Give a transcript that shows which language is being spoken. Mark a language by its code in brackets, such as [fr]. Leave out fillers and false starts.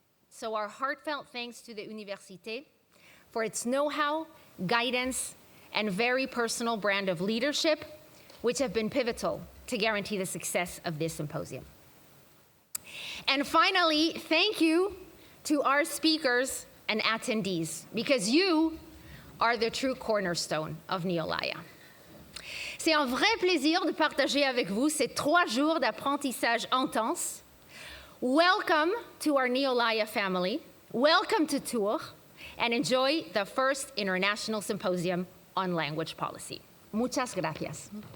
[en] So our heartfelt thanks to the Université for its know-how, guidance, and very personal brand of leadership, which have been pivotal to guarantee the success of this symposium. And finally, thank you to our speakers and attendees, because you are the true cornerstone of Neolaya. [fr] C'est un vrai plaisir de partager avec vous ces 3 jours d'apprentissage intense. [en] Welcome to our Neolaya family. Welcome to Tours, and enjoy the first International Symposium on Language Policy. [es] Muchas gracias.